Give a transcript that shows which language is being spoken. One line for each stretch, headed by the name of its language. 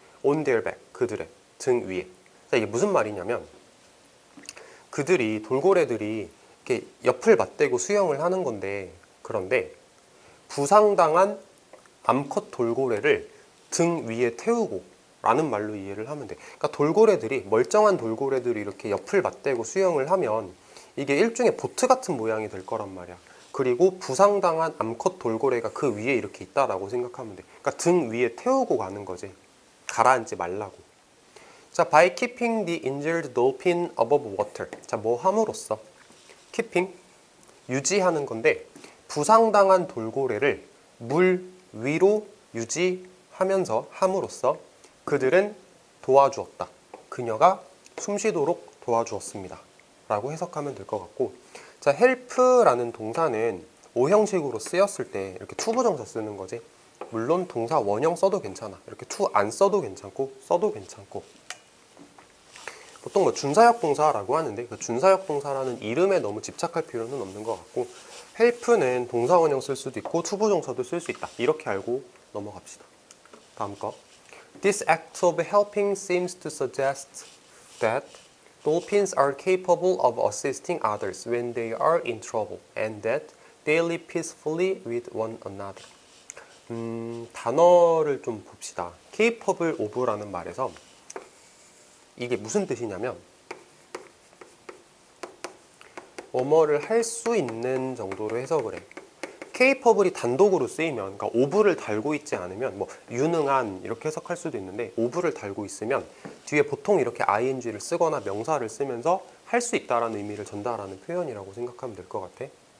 Korean: On their back, 그들의 등 위에. 자, 이게 무슨 말이냐면 그들이 돌고래들이 이렇게 옆을 맞대고 수영을 하는 건데, 그런데 부상당한 암컷 돌고래를 등 위에 태우고 라는 말로 이해를 하면 돼. 그러니까 돌고래들이, 멀쩡한 돌고래들이 이렇게 옆을 맞대고 수영을 하면 이게 일종의 보트 같은 모양이 될 거란 말이야. 그리고 부상당한 암컷 돌고래가 그 위에 이렇게 있다라고 생각하면 돼. 그러니까 등 위에 태우고 가는 거지. 가라앉지 말라고.
English: 자, by keeping the injured dolphin above water.
Korean: 자, 뭐 함으로써? keeping, 유지하는 건데 부상당한 돌고래를 물 위로 유지하면서 함으로써 그들은 도와주었다. 그녀가 숨쉬도록 도와주었습니다. 라고 해석하면 될 것 같고, 자, help라는 동사는 오형식으로 쓰였을 때 이렇게 투부정사 쓰는 거지. 물론 동사 원형 써도 괜찮아. 이렇게 투 안 써도 괜찮고 써도 괜찮고. 보통 뭐 준사역 동사라고 하는데 그 준사역 동사라는 이름에 너무 집착할 필요는 없는 것 같고, help는 동사 원형 쓸 수도 있고 투부정사도 쓸 수 있다. 이렇게 알고 넘어갑시다. 다음 거.
English: This act of helping seems to suggest that dolphins are capable of assisting others when they are in trouble and that they live peacefully with one another.
Korean: 단어를 좀 봅시다. capable of라는 말에서 이게 무슨 뜻이냐면 뭐뭐를 할 수 있는 정도로 해석을 해. capable이 단독으로 쓰이면, 그러니까 of를 달고 있지 않으면 뭐 유능한 이렇게 해석할 수도 있는데 of를 달고 있으면 뒤에 보통 이렇게 ing를 쓰거나 명사를 쓰면서 할 수 있다라는 의미를 전달하는 표현이라고 생각하면 될 것 같아.